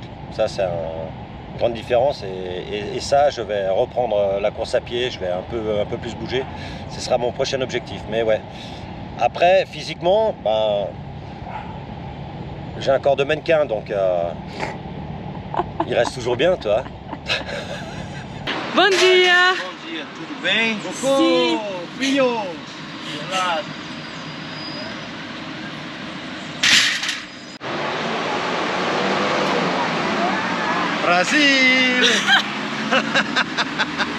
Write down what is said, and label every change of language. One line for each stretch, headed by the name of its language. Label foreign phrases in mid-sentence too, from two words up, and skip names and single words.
French: Ça, c'est une grande différence. Et ça, je vais reprendre la course à pied. Je vais un peu plus bouger. Ce sera mon prochain objectif. Mais ouais. Après, physiquement, j'ai un corps de mannequin. Donc, il reste toujours bien, toi.
Portuguese: Bom dia! Bom dia, tudo bem? Sim. Filho! Gelado. Brasil!